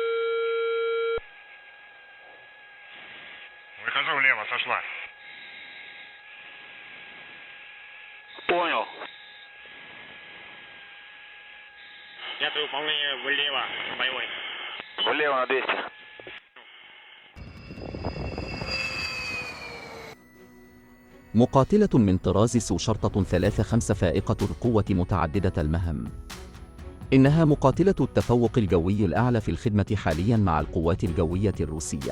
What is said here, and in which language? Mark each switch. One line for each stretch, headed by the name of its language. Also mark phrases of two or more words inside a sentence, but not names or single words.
Russian: Выхожу влево, сошла. Понял. 5 выполнение влево, боевой. Влево на 200.
Arabic: مقاتلة من طراز سو شرطة 35 فائقة القوة متعددة المهام. إنها مقاتلة التفوق الجوي الأعلى في الخدمة حالياً مع القوات الجوية الروسية.